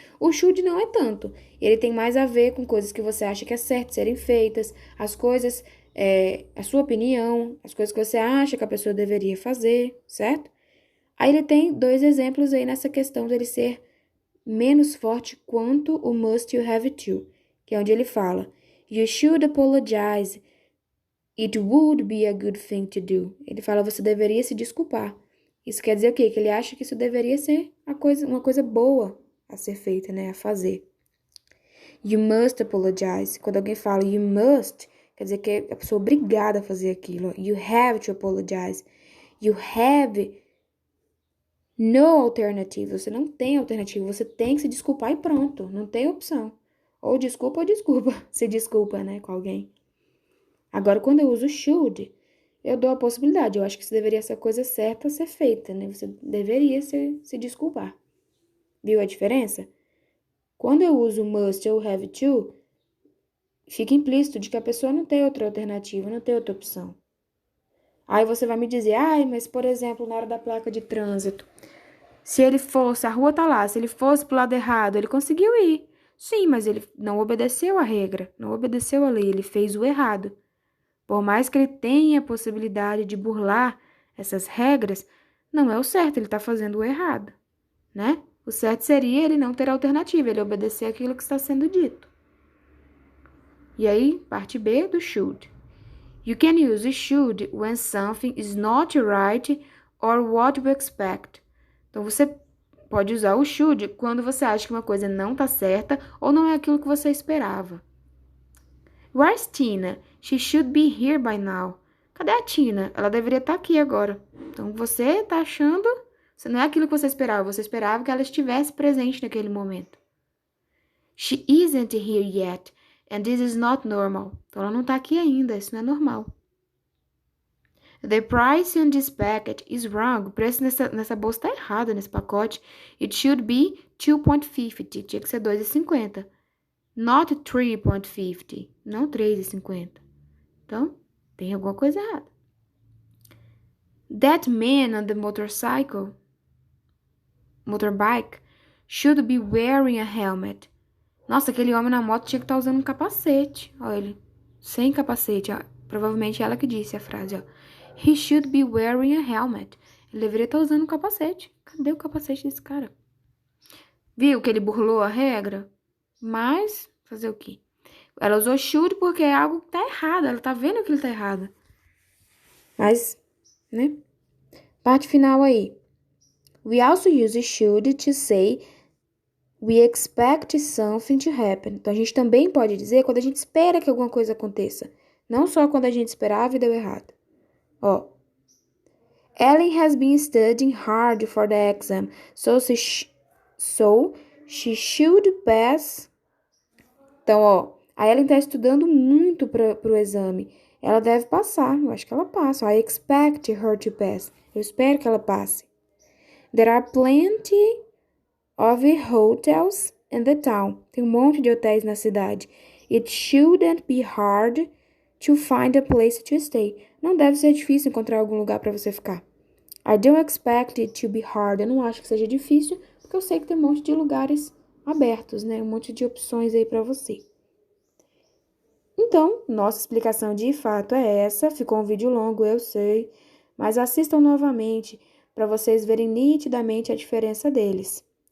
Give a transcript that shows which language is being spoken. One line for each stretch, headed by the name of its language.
Portuguese: O should não é tanto, ele tem mais a ver com coisas que você acha que é certo serem feitas, as coisas, a sua opinião, as coisas que você acha que a pessoa deveria fazer, certo? Aí ele tem dois exemplos aí nessa questão dele ser menos forte quanto o must e o have to, que é onde ele fala,
English: You should apologize. It would be a good thing to do.
Portuguese: Ele fala, você deveria se desculpar. Isso quer dizer o quê? Que ele acha que isso deveria ser uma coisa boa a ser feita, né? A fazer.
English: You must apologize.
Portuguese: Quando alguém fala you must, quer dizer que a pessoa é obrigada a fazer aquilo.
English: You have to apologize. You have no alternative.
Portuguese: Você não tem alternativa. Você tem que se desculpar e pronto. Não tem opção. Ou desculpa. Se desculpa, né? Com alguém. Agora, quando eu uso should, eu dou a possibilidade. Eu acho que isso deveria ser a coisa certa a ser feita, né? Você deveria se desculpar. Viu a diferença? Quando eu uso must ou have to, fica implícito de que a pessoa não tem outra alternativa, não tem outra opção. Aí você vai me dizer, mas por exemplo, na hora da placa de trânsito, se ele fosse, a rua tá lá, se ele fosse pro lado errado, ele conseguiu ir. Sim, mas ele não obedeceu a regra, não obedeceu a lei, ele fez o errado. Por mais que ele tenha a possibilidade de burlar essas regras, não é o certo, ele está fazendo o errado, né? O certo seria ele não ter alternativa, ele obedecer aquilo que está sendo dito. E aí, parte B do should.
English: You can use should when something is not right or what you expect.
Portuguese: Então, você pode usar o should quando você acha que uma coisa não está certa ou não é aquilo que você esperava.
English: Where's Tina? She should be here by now.
Portuguese: Cadê a Tina? Ela deveria estar aqui agora. Então, você está achando... Você não é aquilo que você esperava que ela estivesse presente naquele momento.
English: She isn't here yet, and this is not normal.
Portuguese: Então, ela não está aqui ainda, isso não é normal.
English: The price on this packet is wrong.
Portuguese: O preço nessa bolsa tá errado, nesse pacote.
English: It should be 2,50.
Portuguese: Tinha que ser 2,50.
English: Not 3,50.
Portuguese: Não 3,50. Então, tem alguma coisa errada.
English: That man on the motorbike, should be wearing a helmet.
Portuguese: Nossa, aquele homem na moto tinha que estar usando um capacete. Olha ele, sem capacete. Ó. Provavelmente ela que disse a frase, ó.
English: He should be wearing a helmet.
Portuguese: Ele deveria estar usando um capacete. Cadê o capacete desse cara? Viu que ele burlou a regra? Mas, fazer o quê? Ela usou should porque é algo que tá errado. Ela tá vendo que ele tá errado. Mas, né? Parte final aí.
English: We also use should to say we expect something to happen.
Portuguese: Então, a gente também pode dizer quando a gente espera que alguma coisa aconteça. Não só quando a gente esperava e deu errado. Ó.
English: Ellen has been studying hard for the exam, so she should pass.
Portuguese: Então, ó. A Ellen tá estudando muito pro exame. Ela deve passar. Eu acho que ela passa.
English: I expect her to pass.
Portuguese: Eu espero que ela passe.
English: There are plenty of hotels in the town.
Portuguese: Tem um monte de hotéis na cidade.
English: It shouldn't be hard to find a place to stay.
Portuguese: Não deve ser difícil encontrar algum lugar para você ficar.
English: I don't expect it to be hard.
Portuguese: Eu não acho que seja difícil, porque eu sei que tem um monte de lugares abertos, né? Um monte de opções aí para você. Então, nossa explicação de fato é essa. Ficou um vídeo longo, eu sei. Mas assistam novamente para vocês verem nitidamente a diferença deles.